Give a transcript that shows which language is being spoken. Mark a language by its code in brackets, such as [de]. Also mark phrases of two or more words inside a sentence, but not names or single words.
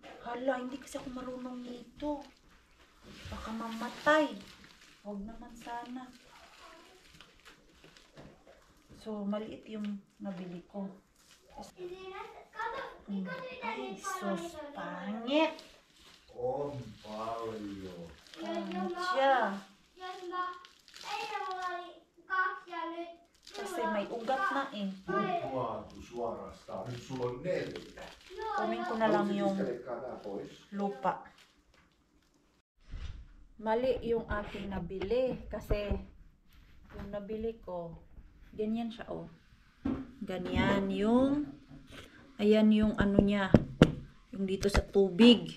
[tl] Hala, hindi kasi ako marunong nito. Baka mamatay. Huwag naman sana. So, So, maliit yung nabili ko. Ay, sus, pangit. [fi] On paljon. [tl] Pangit siya. Kasi may ugat na eh. [fi] Tuplaantu suorastaan. Nyt sulla on 4. [tl] Kunin ko na lang yung [fi] Pistelekaa nää pois. [tl] lupa. Mali yung aking nabili kasi yung nabili ko ganyan siya oh. Ganyan yung ayan yung ano niya, yung dito sa tubig.